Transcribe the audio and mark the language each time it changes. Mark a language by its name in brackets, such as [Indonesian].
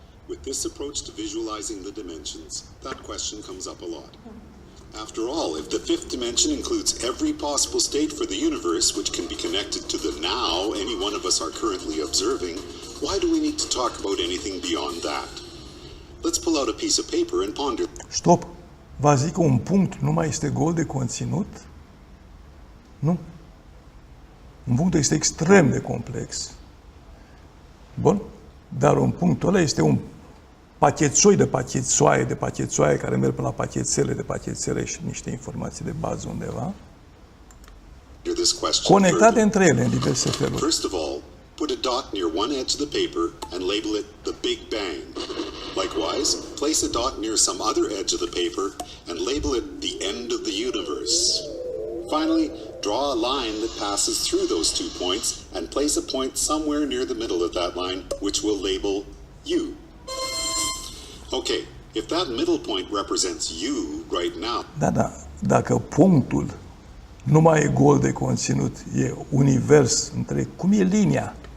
[English] With this approach to visualizing the dimensions, that question comes up a lot. After all, if the fifth dimension includes every possible state for the universe which can be connected to the now any one of us are currently observing, why do we need to talk about anything beyond that? Let's pull out a piece of paper and ponder. Stop! [Romanian] Vă zic că un punct nu mai este gol de conținut? Nu. Un punct este extrem de complex. Bun? Dar un punct ăla este un pachetșoi de pachetșoaie care merg până la pachetele și niște informații de bază undeva, [English] This question [Romanian] conectate [English] further. [Romanian] între ele în diverse feluri. [English] First of all, put a dot near one edge of the paper and label it the Big Bang. Likewise, place a dot near some other edge of the paper and label it the end of the universe. Finally, draw a line that passes through those 2 points and place a point somewhere near the middle of that line, which we'll label U. Okay, if that middle point represents U right now, [Romanian] Da, dacă punctul nu mai e gol de conținut, e univers întreg, cum e linia?